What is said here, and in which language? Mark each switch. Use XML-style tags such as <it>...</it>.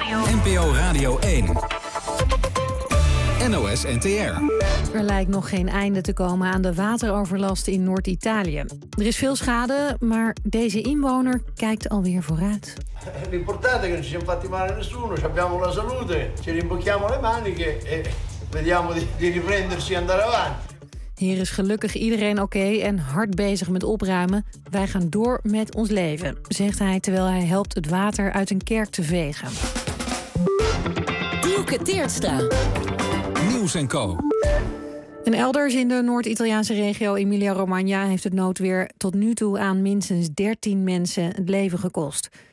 <nl>NPO Radio 1. NOS NTR. Er lijkt nog geen einde te komen aan de wateroverlast in Noord-Italië. Er is veel schade, maar deze inwoner kijkt alweer vooruit.</nl> <it>L'importante è che non ci siamo fatti male a nessuno, abbiamo la salute, ci rimbocchiamo le maniche e vediamo di riprendersi e andare avanti.</it> <nl>Hier is gelukkig iedereen oké en hard bezig met opruimen. Wij gaan door met ons leven, zegt hij terwijl hij helpt het water uit een kerk te vegen. Dieuke Teertstra. Nieuws en Co. En elders in de Noord-Italiaanse regio Emilia-Romagna heeft het noodweer tot nu toe aan minstens 13 mensen het leven gekost.</nl>